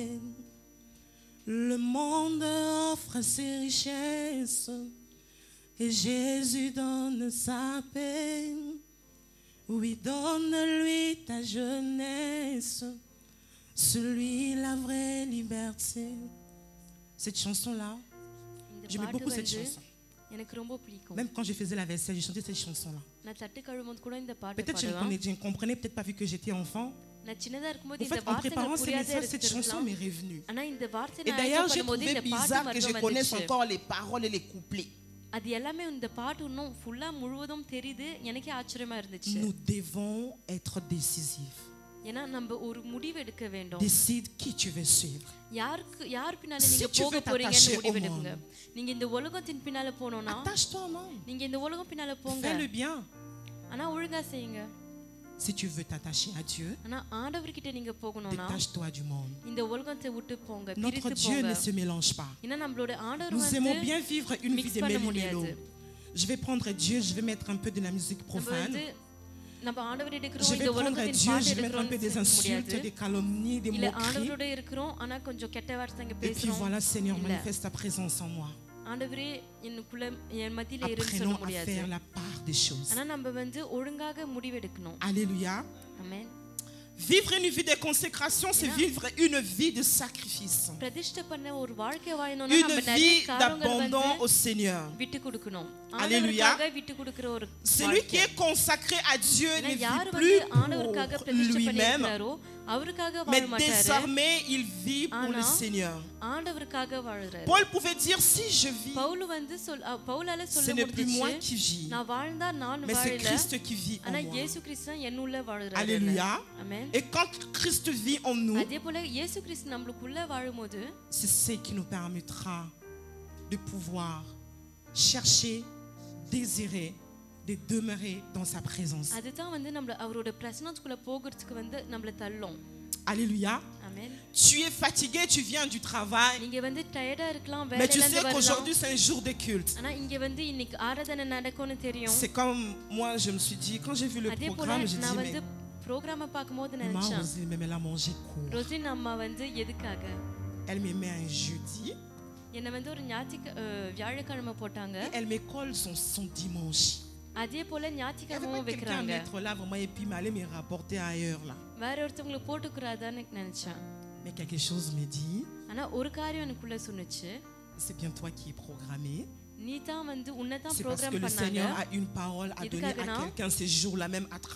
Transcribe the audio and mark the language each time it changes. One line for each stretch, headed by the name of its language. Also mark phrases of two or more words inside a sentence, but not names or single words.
French: Le monde offre ses richesses et Jésus donne sa paix. Oui, donne-lui ta jeunesse, celui la vraie liberté. Cette chanson-là,
Tamil: இந்த
French: j'aimais
Tamil: பாட்டு
French: beaucoup cette
Tamil: வந்து
French: chanson.
Tamil: எனக்கு ரொம்ப பிடிக்கும்
French: Même quand je faisais la vaisselle, je chantais cette chanson-là.
Tamil: நான் தட்டு கழுவும்போது கூட இந்த பாட்டு
French: Peut-être je
Tamil: பாடுவேன்
French: ne comprenais peut-être pas vu que j'étais enfant.
Tamil: நான் சின்னதா இருக்கும்போது
French: En
Tamil: இந்த
French: fait, en
Tamil: வார்த்தைகள்
French: préparant ces
Tamil: புரியாத
French: messages, cette chanson
Tamil: இருக்கலாம்
French: m'est revenue.
Tamil: ஆனா இந்த வார்த்தை
French: Et
Tamil: நான்
French: d'ailleurs,
Tamil: ஆயத்தம்
French: j'ai
Tamil: பண்ணும்போது
French: trouvé
Tamil: இந்த பாட்டு
French: bizarre que je
Tamil: மறுபடியும்
French: connaisse
Tamil: வந்துச்சு
French: encore les paroles et les couplets.
Tamil: அது எல்லாமே இந்த பாட்டு இன்னும் ஃபுல்லா முழுவதும் தெரியுது எனக்கே ஆச்சரியமா இருந்துச்சு
French: Nous devons être décisifs.
Tamil: ஏன்னா நம்ம ஒரு முடிவு எடுக்க வேண்டும்
French: Décide qui tu veux suivre.
Tamil: யார் பின்னால
French: Si
Tamil: நீங்க
French: tu
Tamil: போக
French: veux
Tamil: போறீங்கன்னு
French: t'attacher au
Tamil: முடிவெடுங்க நீங்க இந்த உலகத்தின் பின்னால போனோம்னா
French: Attache-toi au monde.
Tamil: நீங்க இந்த உலகம் பின்னால போங்க
French: Fais le bien.
Tamil: ஆனா ஒழுங்கா செய்யுங்க
French: Si tu veux t'attacher à Dieu,
Tamil: ஆனா ஆண்டவர்கிட்ட நீங்க போகணும்னா
French: détache-toi du monde.
Tamil: இந்த உலகத்தை விட்டு போங்க
French: Notre
Tamil: பிரித்து
French: Dieu
Tamil: போங்க
French: ne se mélange pas.
Tamil: ஏன்னா நம்மளோட ஆண்டவர்
French: Nous aimons
Tamil: வந்து
French: bien vivre une vie
Tamil: mix
French: de
Tamil: பண்ண
French: méli-mélo.
Tamil: முடியாது
French: Je vais prendre Dieu, je vais mettre un peu de la musique
Tamil: நம்ம
French: profane.
Tamil: வந்து நம்ம ஆண்டவர்
French: Je
Tamil: எடுக்கிறோம்
French: vais
Tamil: இந்த
French: prendre
Tamil: உலகத்தின்
French: Dieu,
Tamil: பாட்டு
French: je vais mettre un peu des
Tamil: எடுக்கிறோம்
French: insultes,
Tamil: முடியாது
French: des calomnies, des
Tamil: இல்ல
French: moqueries.
Tamil: ஆண்டவரோட இருக்கிறோம் ஆனா கொஞ்சம் கெட்ட வார்த்தைங்க
French: Et puis
Tamil: பேசுறோம்
French: voilà, Seigneur,
Tamil: இல்ல.
French: manifeste ta présence en moi.
Tamil: ஆண்டவரே எனக்குள்ள என் மத்தியில இருன்னு சொல்ல
French: Apprenons à
Tamil: முடியாது
French: faire la part des choses.
Tamil: ஆனா நம்ம வந்து ஒழுங்காக முடிவெடுக்கணும் Alléluia. ஆமென்
French: Vivre une vie de consécration, c'est vivre une vie de sacrifice.
Tamil: பிரதிஷ்டை பண்ண ஒரு வாழ்க்கை வாழணும்னா
French: Une
Tamil: நம்ம நிறைய
French: vie
Tamil: காரியங்கள்
French: d'abandon
Tamil: வந்து
French: au Seigneur.
Tamil: விட்டு கொடுக்கணும் Alléluia. ஆண்டவருக்காக விட்டு கொடுக்கிற ஒரு
French: Celui qui est consacré à Dieu ne
Tamil: யார்
French: vit
Tamil: வந்து
French: plus
Tamil: ஆண்டவருக்காக
French: pour
Tamil: பிரதிஷ்டை
French: lui-même,
Tamil: பண்ணிருக்காரோ அவருக்காக
French: Mais
Tamil: வாழ மாட்டாரு
French: désormais, il vit pour le
Tamil: ஆனா,
French: Seigneur.
Tamil: ஆண்டவருக்காக வாழுறாரு
French: Paul pouvait dire, si je vis,
Tamil: பவுல் வந்து பவுலால
French: ce
Tamil: சொல்ல
French: n'est plus moi
Tamil: முடிஞ்சுச்சு
French: qui vis,
Tamil: நான் வாழ்ந்தா நான்
French: mais c'est
Tamil: வாழல
French: Christ qui vit en
Tamil: ஆனா
French: moi.
Tamil: இயேசு கிறிஸ்து என்னுள்ள வாழுறாரு Alléluia. ஆமென்
French: Et quand Christ vit en nous,
Tamil: அதே போல இயேசு கிறிஸ்து நமக்குள்ள வாழும்போது
French: c'est ce qui nous permettra de pouvoir chercher, désirer, de demeurer dans sa présence.
Tamil: அதுதான் வந்து நம்ம அவரோட பிரசன்னத்துக்குள்ள போகிறதுக்கு வந்து நம்மள தள்ளும் Alléluia. ஆமென்
French: Tu es fatigué, tu viens du travail,
Tamil: நீங்க வந்து டயர்டா இருக்கலாம்
French: mais
Tamil: வேலையில
French: tu
Tamil: இருந்து
French: sais
Tamil: வரலாம்
French: qu'aujourd'hui c'est un jour de culte.
Tamil: ஆனா இங்க வந்து இன்னைக்கு ஆராதனை நடக்கும்னு தெரியும்
French: C'est comme moi, je me suis dit, quand j'ai vu le
Tamil: அதே போல
French: programme, j'ai
Tamil: நான்
French: dit,
Tamil: வந்து ப்ரோகிராம பார்க்கும்போது
French: mais maman,
Tamil: நினைச்சேன்
French: Roselyne, mais elle a mangé court.
Tamil: ரோசின் அம்மா வந்து எதுக்காக
French: Elle me met un jeudi,
Tamil: என்ன வந்து ஒரு வியாழக்கிழமை போட்டாங்க
French: et elle me colle son dimanche.
Tamil: அதே போல
French: Il n'y avait
Tamil: ஞாயிற்றுக்கிழமை
French: pas quelqu'un à
Tamil: வைக்கிறாங்க
French: mettre là vraiment et puis m'aller me rapporter ailleurs là.
Tamil: வேற ஒருத்தவங்களுக்கு போட்டுக்கிறாதான்னு நினைச்சேன்
French: Mais quelque chose me dit,
Tamil: ஆனா ஒரு காரியம் எனக்குள்ள சொன்னுச்சு
French: c'est bien toi qui es programmé.
Tamil: நீ தான் வந்து உன்னதான்
French: C'est parce que
Tamil: ப்ரோகிராம்
French: le
Tamil: பண்ணாங்க
French: Seigneur a une parole à donner à quelqu'un ces jours-là même à travers